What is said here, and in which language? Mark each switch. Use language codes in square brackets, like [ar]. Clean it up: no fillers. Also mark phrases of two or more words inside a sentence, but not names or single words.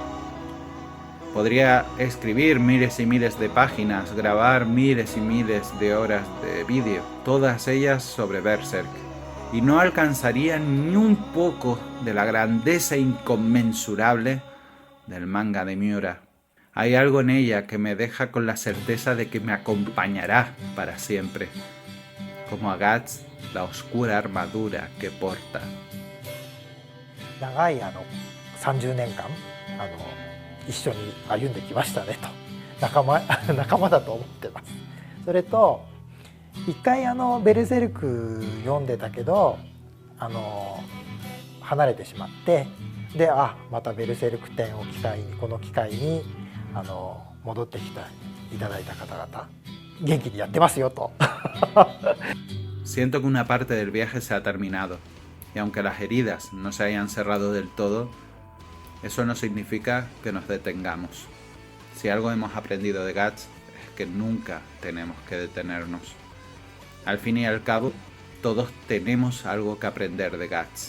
[es] Podría escribir miles y miles de páginas, grabar miles y miles de horas de vídeo, todas ellas sobre Berserk, y no alcanzaría ni un poco de la grandeza inconmensurable del manga de Miura. Hay algo en ella que me deja con la certeza de que me acompañará para siempre, como a Guts la oscura armadura que porta. [ja] 長い30年間一緒に歩んできましたねと仲間だと思ってます。それと一回ベルセルク読んでたけど離れてしまって、でまたベルセルク展をこの機会に戻ってきていただいた方々元気にやってますよと。 [es] Siento que una parte del viaje se ha terminado, y aunque las heridas no se hayan cerrado del todo, eso no significa que nos detengamos. Si algo hemos aprendido de Guts es que nunca tenemos que detenernos. Al fin y al cabo, todos tenemos algo que aprender de Guts.